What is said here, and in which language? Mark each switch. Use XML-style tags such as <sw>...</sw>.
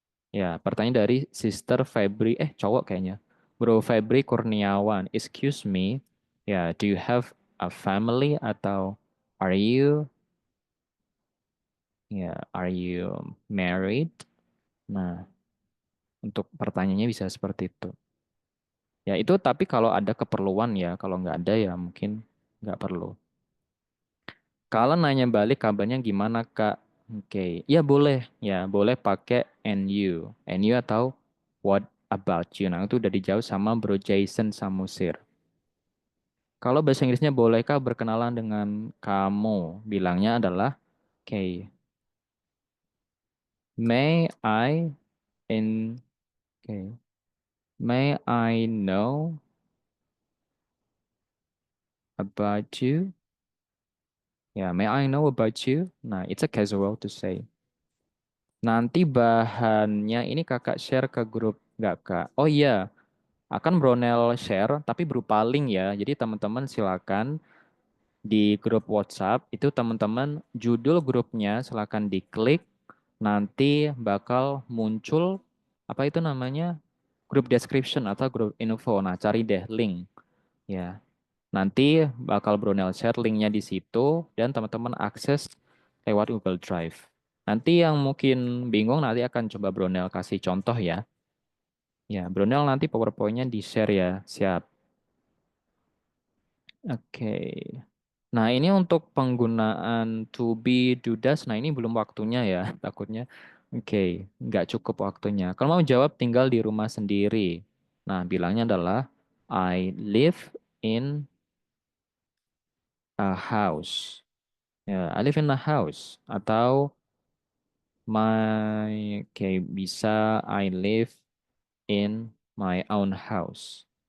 <id>Ya, pertanyaan dari Sister Febri, cowok kayaknya.</id> <en>Bro Febri Kurniawan, excuse me, ya, do you have a family atau are you, ya, are you married?</en> <id>Nah, untuk pertanyaannya bisa seperti itu. Ya, itu tapi kalau ada keperluan ya, kalau nggak ada ya mungkin nggak perlu. Kalau nanya balik kabarnya gimana Kak? Oke, ya boleh, ya boleh pakai and you atau what about you. Nah itu udah dijawab sama Bro Jason Samusir. Kalau bahasa Inggrisnya bolehkah berkenalan dengan kamu?</id> <en>Bilangnya adalah, oke, may I in, oke, may I know about you? Ya, may I know about you? Nah, it's a casual to say.</en> <id>Nanti bahannya ini kakak share ke grup nggak kak? Oh iya, akan Bronel share tapi berupa link ya. Jadi teman-teman silakan di grup WhatsApp itu teman-teman judul grupnya silakan diklik, nanti bakal muncul apa itu namanya? Grup description atau grup info. Nah, cari deh link ya. Nanti bakal Bronel share linknya di situ dan teman-teman akses lewat Google Drive. Nanti yang mungkin bingung nanti akan coba Bronel kasih contoh ya. Ya, Brunel nanti PowerPoint-nya di-share ya. Siap. Oke. Nah, ini untuk penggunaan to be, do, does. Nah, ini belum waktunya ya, takutnya. Oke, nggak cukup waktunya. Kalau mau jawab tinggal di rumah sendiri. Nah, bilangnya adalah I live in a house.</id> <en>Ya, I live in a house. Atau oke, bisa I live in my own house.</en>